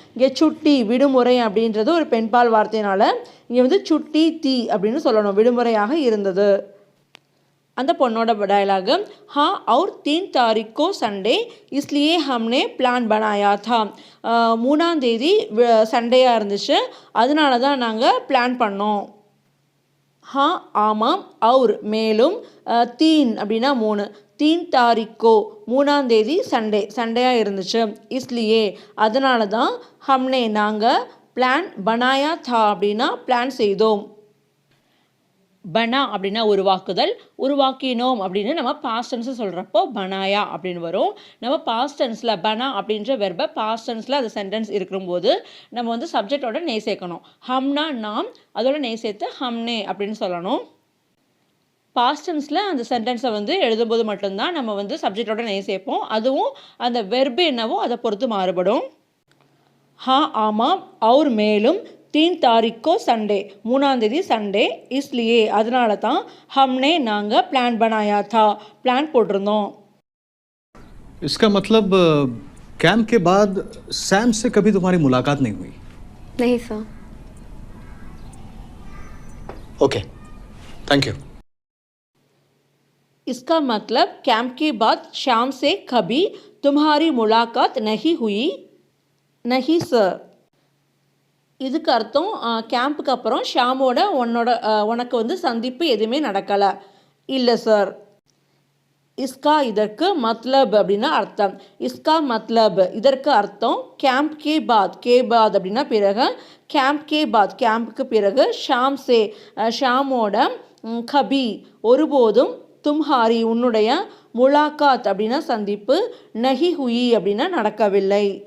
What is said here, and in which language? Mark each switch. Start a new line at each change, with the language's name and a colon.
Tamil: இங்கே சுட்டி விடுமுறை அப்படின்றது ஒரு பெண்பால் வார்த்தையினால இங்கே வந்து
Hindi: சுட்டி தீ
Tamil: அப்படின்னு சொல்லணும், விடுமுறையாக இருந்தது. அந்த பொண்ணோட டயலாக்,
Hindi: हाँ और 3 तारीख को संडे इसलिए हमने प्लान बनाया था.
Tamil: 3ஆம் தேதி சண்டேயாக இருந்துச்சு, அதனால தான் நாங்கள் பிளான் பண்ணோம்.
Hindi: ஹா
Tamil: ஆமாம்,
Hindi: அவுர்
Tamil: மேலும், 3 அப்படின்னா 3,
Hindi: 3 தாரிக்கோ
Tamil: 3ஆம் தேதி சண்டேயாக இருந்துச்சு,
Hindi: இஸ்லியே
Tamil: அதனால தான்,
Hindi: ஹம்னே
Tamil: நாங்கள்,
Hindi: பிளான் பனாயா தா
Tamil: அப்படின்னா பிளான் செய்தோம்.
Hindi: பனா
Tamil: அப்படின்னா உருவாக்குதல், உருவாக்கினோம் அப்படின்னு நம்ம பாஸ்ட் டென்ஸ் சொல்கிறப்போ
Hindi: பனாயா
Tamil: அப்படின்னு வரும். நம்ம பாஸ்ட் டென்ஸில் பனா அப்படின்ற வெர்பை பாஸ்ட் டென்ஸில் அது சென்டென்ஸ் இருக்கும்போது நம்ம வந்து சப்ஜெக்டோட நெய் சேர்க்கணும்.
Hindi: ஹம்னா
Tamil: நாம், அதோட நெய் சேர்த்து
Hindi: ஹம்னே
Tamil: அப்படின்னு சொல்லணும். பாஸ்ட் டென்ஸில் அந்த சென்டென்ஸை வந்து எழுதும்போது மட்டும்தான் நம்ம வந்து சப்ஜெக்டோட நெய் சேர்ப்போம். அதுவும் அந்த வெர்பு என்னவோ அதை பொறுத்து மாறுபடும்.
Hindi: ஹா
Tamil: ஆமாம்,
Hindi: और
Tamil: மேலும்,
Hindi: 3 तारीख को संडे
Tamil: 3ஆம் தேதி சண்டே,
Hindi: इसलिए
Tamil: அதனால தான்,
Hindi: हमने
Tamil: நாங்கள் பிளான்
Hindi: बनाया था
Tamil: பிளான் போட்டிருந்தோம்.
Hindi: इसका मतलब कैंप के बाद सैम से कभी तुम्हारी मुलाकात नहीं हुई? नहीं सर. Okay, thank you. इसका मतलब कैंप के बाद शाम से कभी तुम्हारी मुलाकात नहीं हुई? नहीं सर.
Tamil: இதுக்கு அர்த்தம், கேம்புக்கு அப்புறம் ஷாமோட உனக்கு வந்து சந்திப்பு எதுவுமே நடக்கலை. இல்லை சார்.
Hindi: இஸ்கா
Tamil: இதற்கு
Hindi: மத்லப்
Tamil: அப்படின்னா அர்த்தம்.
Hindi: இஸ்கா மத்லப்
Tamil: இதற்கு அர்த்தம்,
Hindi: கேம்ப் கே பாத்
Tamil: அப்படின்னா பிறகு, கேம்ப் கே பாத் கேம்புக்கு பிறகு,
Hindi: ஷாம் சே
Tamil: ஷாமோட,
Hindi: கபி
Tamil: ஒருபோதும்,
Hindi: தும்ஹாரி
Tamil: உன்னுடைய,
Hindi: முலாக்காத்
Tamil: அப்படின்னா சந்திப்பு,
Hindi: நஹி ஹுயி
Tamil: அப்படின்னா நடக்கவில்லை.